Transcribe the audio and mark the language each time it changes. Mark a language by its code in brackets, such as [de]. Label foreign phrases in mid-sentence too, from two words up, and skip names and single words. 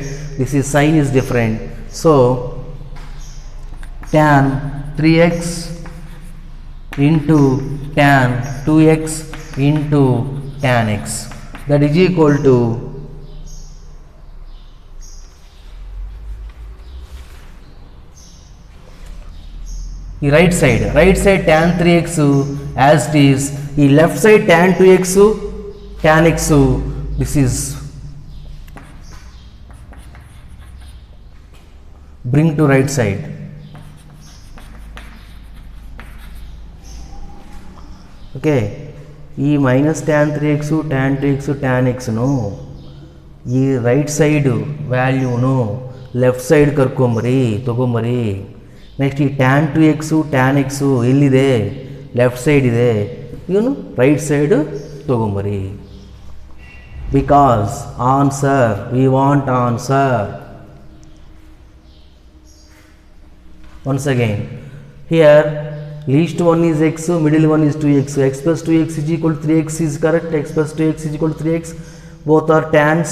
[en] This is sign is different. So tan 3x into tan 2x into tan x, that is equal to the right side tan 3x as it is, the left side tan 2x tan x, this is bring to right side. [kn] Okay, ಈ ಮೈನಸ್ tan 3x tan 2x tan xను ಈ [en] right side [kn] ವ್ಯಾಲ್ಯೂನು [en] left side [kn] ತಗೊಂಬರಿ. ನೆಕ್ಸ್ಟ್ ಈ tan 2x tan x ಎಲ್ಲಿದೆ? [en] left side [kn] ಇದೆ, ಇವನು [en] right side [kn] ತಗೊಂಬರಿ. [en] because answer, we want answer. Once again, here least one is x, middle one is 2x. So x plus 2x is equal to 3x is correct. X plus 2x is equal to 3x. Both are tans.